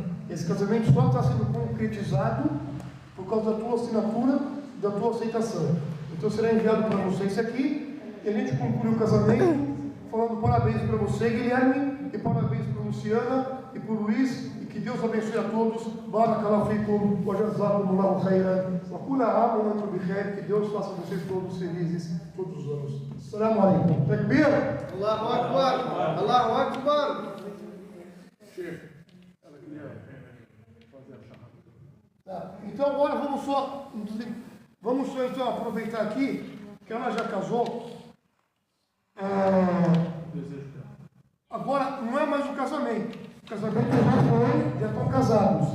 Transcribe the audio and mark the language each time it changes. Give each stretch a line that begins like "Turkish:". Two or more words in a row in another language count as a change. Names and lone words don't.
Portuguese: Esse casamento só está sendo concretizado por causa da tua assinatura e da tua aceitação. Então será enviado para você esse aqui, e a gente conclui o casamento falando parabéns para você, Guilherme, e parabéns para Luciana e para o Luiz, e que Deus abençoe a todos.
Arabic: بارك الله فيكم، وجزاكم الله خيرا، وكل عام وأنتم بخير,
Portuguese: que Deus faça vocês todos felizes todos os anos.
Arabic: السلام عليكم. تكبير. الله أكبر. الله أكبر.
Portuguese: Chefe, ela queria fazer a chamada. Tá. Então agora vamos só então aproveitar aqui que ela já casou. Desejo dela. Agora não é mais um casamento. O casamento já estão casados.